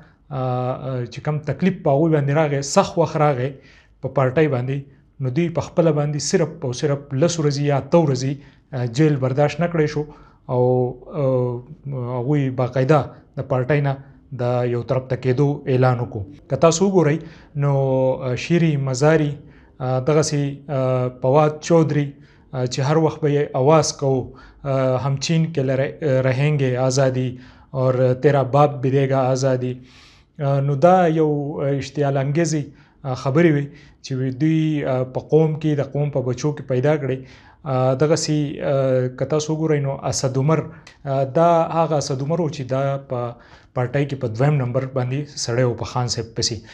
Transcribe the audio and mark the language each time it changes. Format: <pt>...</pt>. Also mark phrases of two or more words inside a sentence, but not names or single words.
<ps>چې کوم تکلیف په هغوی باندې راغی، سخت وخت راغی په پارټۍ باندې، نو دوی په خپله باندې صرف او صرف 10 ورځې یا 8 ورځې جیل برداشت نه کړی شو او هغوی باقاعده د پارټۍ نه د یو طرف ته کېدو اعلان وکړو. که تاسو وګورئ نو شیری مزاری دغسې فواد چودھری چې هر وخت به یې</ps> <ur>آواز کو ہم چین کے رہیں گے آزادی اور تیرا باپ بھی دے گا آزادی،</ur> <ps>نو دا یو اشتعال انګیزي خبرې وي چې دوی په قوم کې د قوم په بچو کې پیدا کړي. دغسې که تاسو وګورئ نو اسد عمر دا هغه اسد عمر و چې دا په پارټۍ کې په 2م نمبر باندې سړی و په خان صاحب پسې.</ps>